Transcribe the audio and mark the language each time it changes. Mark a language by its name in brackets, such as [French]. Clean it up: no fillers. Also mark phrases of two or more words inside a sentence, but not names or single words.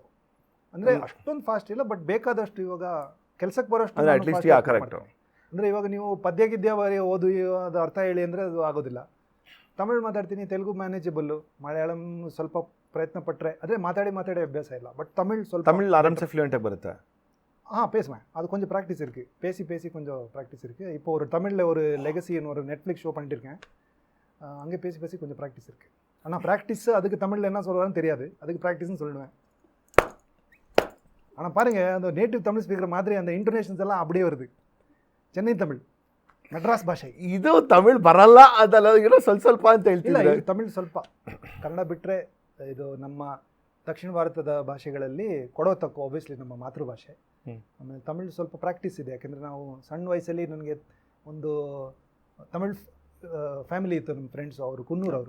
[Kannada] ಅಂದರೆ ಅಷ್ಟೊಂದು ಫಾಸ್ಟ್ ಇಲ್ಲ, ಬಟ್ ಬೇಕಾದಷ್ಟು ಇವಾಗ ಕೆಲಸಕ್ಕೆ ಬರೋಷ್ಟು ಕರೆಕ್ಟ್. ಅಂದರೆ ಇವಾಗ ನೀವು ಪದ್ಯ ಗಿದ್ಯ ಬರೀ ಓದು, ಅದು ಅರ್ಥ ಹೇಳಿ ಅಂದರೆ ಅದು ಆಗೋದಿಲ್ಲ. ತಮಿಳು ಮಾತಾಡ್ತೀನಿ, ತೆಲುಗು ಮ್ಯಾನೇಜಬಲ್ಲು, ಮಲಯಾಳಂ ಸ್ವಲ್ಪ ಪ್ರಯತ್ನ ಪಟ್ಟರೆ, ಅದೇ ಮಾತಾಡಿ ಅಭ್ಯಾಸ ಇಲ್ಲ. ಬಟ್ ತಮಿಳ್ ಆರಾಮ್ಸೆ ಫ್ಲೂಯೆಂಟಾಗಿ ಬರುತ್ತೆ. [Tamil] பேசுவேன். அது கொஞ்சம் ப்ராக்டிஸ் இருக்குது, பேசி கொஞ்சம் ப்ராக்டிஸ் இருக்குது. இப்போ ஒரு தமிழில் ஒரு லெகசின்னு ஒரு நெட்ஃப்ளிக்ஸ் ஷோ பண்ணிட்டுருக்கேன். அங்கே பேசி கொஞ்சம் ப்ராக்டிஸ் இருக்குது. ஆனால் ப்ராக்டிஸ் அதுக்கு தமிழில் என்ன சொல்கிறான்னு தெரியாது, அதுக்கு ப்ராக்டிஸ்னு சொல்லிடுவேன். ஆனால் பாருங்கள், அந்த [English] native Tamil speaker [Tamil] மாதிரி அந்த இன்டர்நேஷன்ஸ் எல்லாம் அப்படியே வருது. [Kannada] ಚೆನ್ನೈ ತಮಿಳ್, ಮೆಡ್ರಾಸ್ ಭಾಷೆ. ಇದು ತಮಿಳ್ ಬರಲ್ಲ ಅದಲ್ಲ, ಏನೋ ಸ್ವಲ್ಪ ಅಂತ ಹೇಳ್ತಿಲ್ಲ. ತಮಿಳ್ ಸ್ವಲ್ಪ, ಕನ್ನಡ ಬಿಟ್ಟರೆ ಇದು ನಮ್ಮ ದಕ್ಷಿಣ ಭಾರತದ ಭಾಷೆಗಳಲ್ಲಿ ಕೊಡೋತಕ್ಕು ಆಬ್ವಿಯಸ್ಲಿ ನಮ್ಮ ಮಾತೃಭಾಷೆ. ಆಮೇಲೆ ತಮಿಳ್ ಸ್ವಲ್ಪ ಪ್ರಾಕ್ಟೀಸ್ ಇದೆ, ಯಾಕೆಂದರೆ ನಾವು ಸಣ್ಣ ವಯಸ್ಸಲ್ಲಿ ನನಗೆ ಒಂದು ತಮಿಳ್ ಫ್ಯಾಮಿಲಿ ಇತ್ತು, ನಮ್ಮ ಫ್ರೆಂಡ್ಸು, ಅವರು ಕುನ್ನೂರವರು.